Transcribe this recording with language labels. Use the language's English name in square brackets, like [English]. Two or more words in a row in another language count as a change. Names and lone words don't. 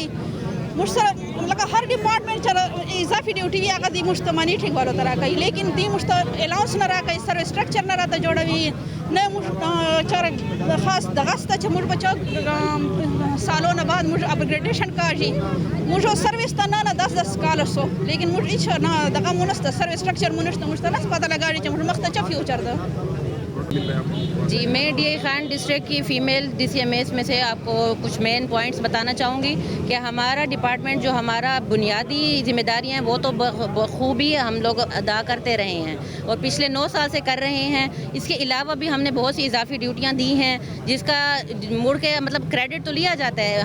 [Pashto] موږ سره لکه هر ډپارټمنټ چې اضافي ډیوټي وي هغه دي موږ ته مانیټرینګ والو ته راکوي لیکن دي موږ ته الاونس نه راکوي، [English] service structure [Pashto] نه راته جوړوي، نه موږ چاره خاص دغه شته چې موږ به سالونه بعد موږ اپګریډیشن کاږي. موږ سروس ته نه 10 کاله سو لیکن موږ هیڅ نه دغه مو نشته، [English] service structure [Pashto] مو نشته، موږ ته نه پته لګاړي چې موږ مخ ته څه فیوچر ده. [Urdu] جی میں DI خان ڈسٹرکٹ کی فیمیل DCMAs میں سے آپ کو کچھ [English] main points [Urdu] بتانا چاہوں گی کہ ہمارا ڈپارٹمنٹ جو ہمارا بنیادی ذمہ داریاں ہیں وہ تو بخوبی ہم لوگ ادا کرتے رہے ہیں اور پچھلے 9 سال سے کر رہے ہیں. اس کے علاوہ بھی ہم نے بہت سی اضافی ڈیوٹیاں دی ہیں جس کا مڑ کے مطلب کریڈٹ تو لیا جاتا ہے.